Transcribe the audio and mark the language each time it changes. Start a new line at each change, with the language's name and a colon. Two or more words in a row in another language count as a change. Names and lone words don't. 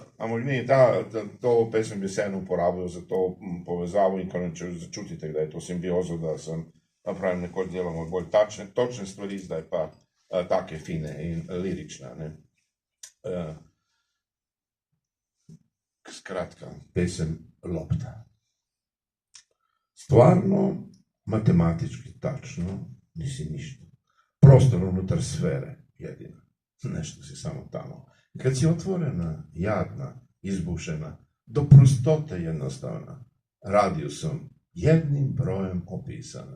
Slovenian: Ampak ni, to pesem bi vseeno uporabil za to povezavo in kar če začutite, da je to simbiozo, da sem napravil nekoč delamo bolj točne stvari, zdaj pa take fine in lirične, ne. Skratka, pesem Lopta.
Serbian: Stvarno, matematički tačno, nisi ništa. Prostor unutar sfere, jedina. Nešto si samo tamo. I kad si otvorena, jadna, izbušena, do prostote jednostavna, radijusom jednim brojem opisana.